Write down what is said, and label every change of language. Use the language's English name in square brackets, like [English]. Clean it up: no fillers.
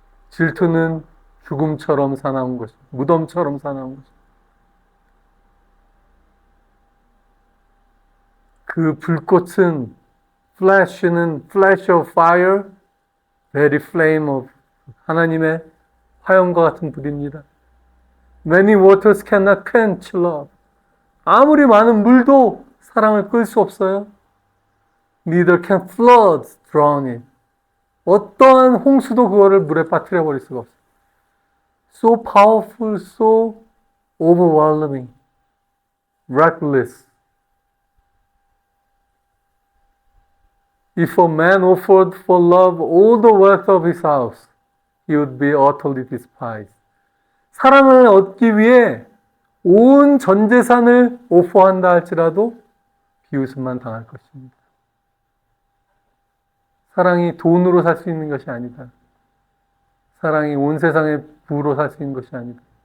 [Korean] 질투는 죽음처럼 사나운 것이, 무덤처럼 사나운 것이. 그 불꽃은, [English] flash of fire, very flame of [Korean] 하나님의 화염과 같은 불입니다. [English] Many waters cannot quench love. [Korean] 아무리 많은 물도 사랑을 끌 수 없어요. [English] Neither can floods drown it. [Korean] 어떠한 홍수도 그거를 물에 빠뜨려 버릴 수가 없어요. [English] So powerful, so overwhelming, reckless. If a man offered for love all the wealth of his house, he would be utterly despised. [Korean] 사랑을 얻기 위해 온 전 재산을 오퍼한다 할지라도 비웃음만 당할 것입니다. 사랑이 돈으로 살 수 있는 것이 아니다. 사랑이 온 세상의 부로 사신 것이 아니다.